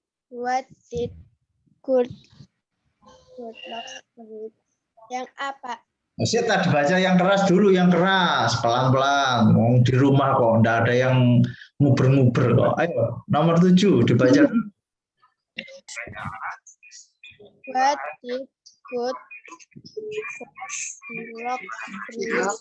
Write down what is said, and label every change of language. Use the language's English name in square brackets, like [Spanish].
[English] What did Goldilocks eat? [Indonesian] Yang apa? Saya tadi baca yang keras dulu, pelan-pelan. Mau di rumah kok, enggak ada yang nguber-nguber kok. Ayo, nomor 7 dibaca. [English] What did Goldilocks eat?